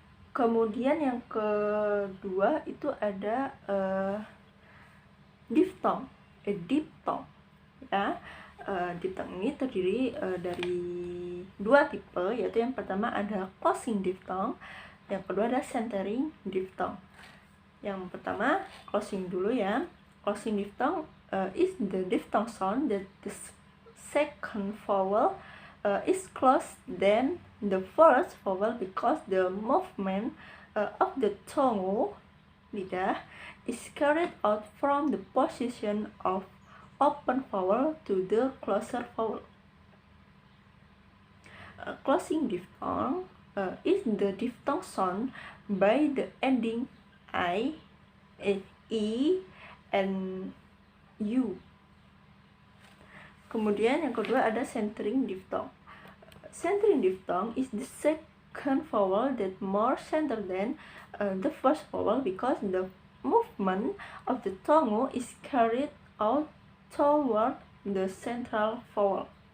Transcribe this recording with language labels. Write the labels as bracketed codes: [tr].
[id] Kemudian yang kedua itu ada diphthong, diphthong ya. Diphthong ini terdiri dari dua tipe, yaitu yang pertama ada closing diphthong, yang kedua ada centering diphthong. Yang pertama closing dulu ya. [en] Closing diphthong is the diphthong sound that the second vowel is closer than the first vowel because the movement of the tongue lidah is carried out from the position of open vowel to the closer vowel. Closing diphthong is the diphthong sound by the ending I, E, and U. [id] Kemudian yang kedua ada centering diphthong. [en] Centering diphthong is the second vowel that more center than the first vowel because the movement of the tongue is carried out toward the central vowel.